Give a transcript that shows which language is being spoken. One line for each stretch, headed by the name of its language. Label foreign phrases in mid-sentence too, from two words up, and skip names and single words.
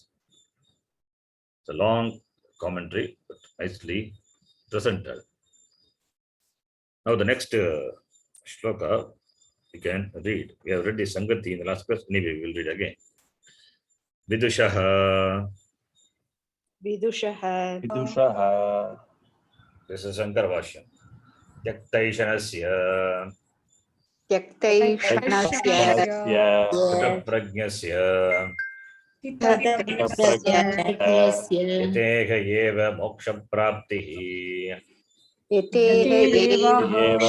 English: It's a long commentary, but nicely presented. Now the next shloka you can read. We have read the Sangati in the last class. Anyway, we will read again. Vidushaha. Vidushah. Vidushah. This is Shankara Bhashyam. Yaktaishanasya. Tyaktaishanasya Shanasya. Prajnasya.
Sanskrit: Yateha eva moksha praptihi.
English: Yateha